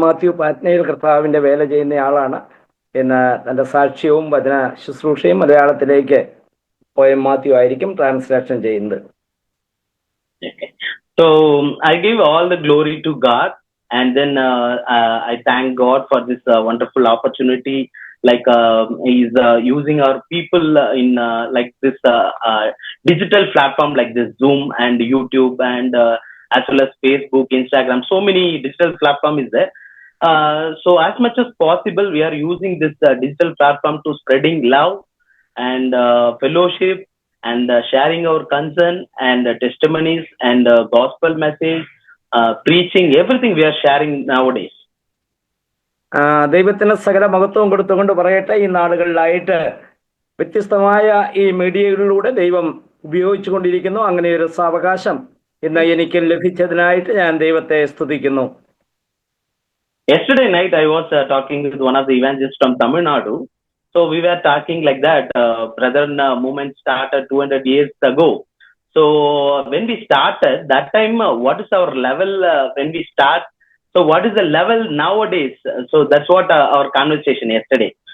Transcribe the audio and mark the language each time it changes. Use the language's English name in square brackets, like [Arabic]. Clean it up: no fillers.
[Malayalam] മാത്യു പാറ്റ്നയിൽ കർത്താവിൻ്റെ വേല ചെയ്യുന്നയാളാണ്. ഇന്ന് തൻ്റെ സാക്ഷ്യവും വചന ശുശ്രൂഷയും മലയാളത്തിലേക്ക് O.M. മാത്യു ആയിരിക്കും ട്രാൻസ്ലേഷൻ ചെയ്യുന്നത്. [English] Okay. So I give all the glory to God, and then I thank God for this wonderful opportunity. Like he's using our people in like this digital platform like this Zoom and YouTube and as well as Facebook, Instagram. So many digital platform is there. So as much as possible, we are using this digital platform to spreading love and fellowship and sharing our concern and testimonies and gospel message, preaching, everything we are sharing nowadays. [Malayalam] ദൈവത്തിന് സകല മഹത്വവും കൊടുത്തുകൊണ്ട് പറയട്ടെ, ഈ നാളുകളിലായിട്ട് വ്യത്യസ്തമായ ഈ മീഡിയകളിലൂടെ ദൈവം ഉപയോഗിച്ചു കൊണ്ടിരിക്കുന്നു. അങ്ങനെ ഒരു സാവകാശം ഇന്ന് എനിക്ക് ലഭിച്ചതിനായിട്ട് ഞാൻ ദൈവത്തെ സ്തുതിക്കുന്നു. [English] Yesterday night I was talking with one of the evangelists from Tamil Nadu. So we were talking like that, Brethren movement started 200 years ago. So when we started, that time what is our level when we start? So what is the level nowadays? So that's what our conversation yesterday.